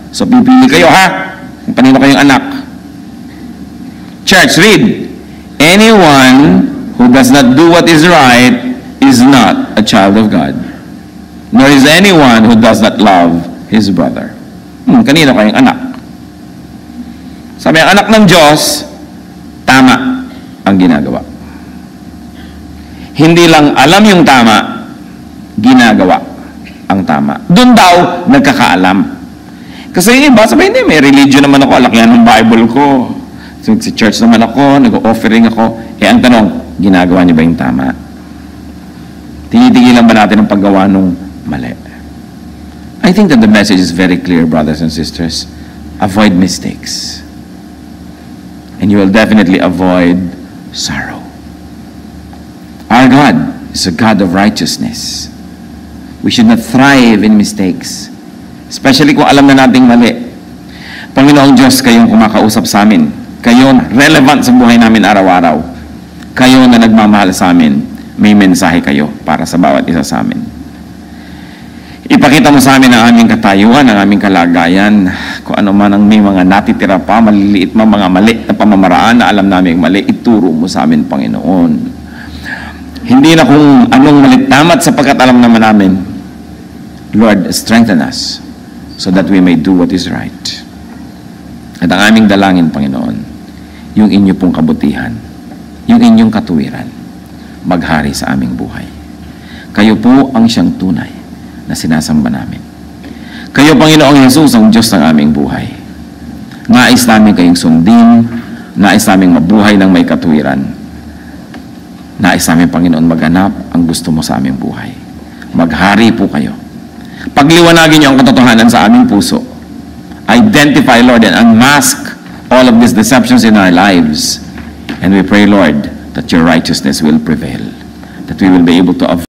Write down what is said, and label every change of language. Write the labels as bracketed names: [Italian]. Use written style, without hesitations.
[Filipino] So pipili kayo ha, kung kanino kayong anak. [English] Church, read. Anyone who does not do what is right is not a child of God, nor is anyone who does not love his brother. [Filipino] Kanino kayong anak? Sabi, ang anak ng Diyos, tama ang ginagawa. Hindi lang alam yung tama, ginagawa ang tama. Doon daw, nagkakaalam. Kasi yung iba, sabi, hindi, may religion naman ako, alakihan ng Bible ko. Sa church naman ako, nag-offering ako. Ang tanong, ginagawa niyo ba yung tama? Tinitigilan ba natin ang paggawa ng mali? [English] I think that the message is very clear, brothers and sisters. Avoid mistakes. And you will definitely avoid sorrow. Our God is a God of righteousness. We should not thrive in mistakes. Especially [Filipino] kung alam na nating mali. Panginoong Diyos, kayong kumakausap sa amin. Kayo relevant sa buhay namin araw-araw. Kayo na nagmamahal sa amin. May mensahe kayo para sa bawat isa sa amin. Ipakita mo sa amin ang aming katayuan, ang aming kalagayan. Kung ano man ang may mga natitira pa, maliliit mga mali na pamamaraan na alam namin mali, ituro mo sa amin, Panginoon. Hindi na kung anong malit tamat sapagkat alam naman namin. [English] Lord, strengthen us so that we may do what is right. [Filipino] At ang aming dalangin, Panginoon, yung inyo pong kabutihan, yung inyong katuwiran, maghari sa aming buhay. Kayo po ang siyang tunay na sinasamba namin. Kayo, Panginoong Jesus, ang Diyos ng aming buhay. Nais namin kayong sundin, nais namin mabuhay ng may katuwiran. Nais namin, Panginoon, maganap ang gusto mo sa aming buhay. Maghari po kayo. Pagliwanagin niyo ang katotohanan sa aming puso. [English] Identify, Lord, and unmask all of these deceptions in our lives. And we pray, Lord, that your righteousness will prevail. That we will be able to avoid